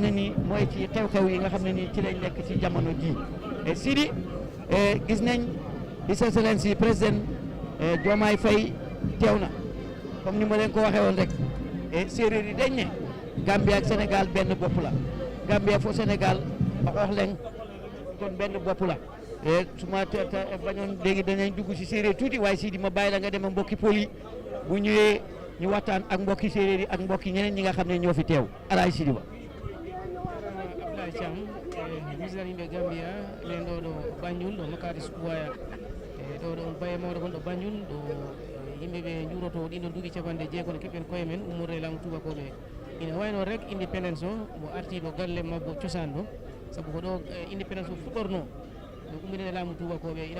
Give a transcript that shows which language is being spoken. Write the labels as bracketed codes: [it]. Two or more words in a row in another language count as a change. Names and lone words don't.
[wo] ne nii mooy ci xew-xew yi nga xam ne nii ci lañ nekk ci jamono ji Sidi gis nañ [en] His Excellency [wo] président Diomaye Faye teew na comme ni ma leen ko waxee woon rek séeréer yi dañ ne Gambia ak Sénégal benn bopp la Gambia fo Sénégal a xoox leen kon benn bopp la su ma bañoon léegi danañ dugg si séeréer tuuti waaye Sidi ma bàyyi la nga dem ak mbokki pël yi bu ñëwee ñu waxtaan ak mbokki séeréer yi ak mbokki ñeneen ñi nga xam ne ñoo fi teew Alhaji Sidi Ba [ff] Abdoulaye Thiam misal yimɓe Gambia ɓen ɗo Banjul ɗo Makati Square ɗo baye mawɗo gonɗo Banjul ɗo yimɓe ɓe juuroto ɗiɗo duuɓi capanɗe jeegoɗo keɓɓen koye men ummorde laamu tubakoɓe ina wayno rek indépendance o mo arti ɗo galle mabbo cosaan ɗo sabu ko ɗo indépendance o fuɗɗorno ɗo ummidene laamu tubakoɓe ina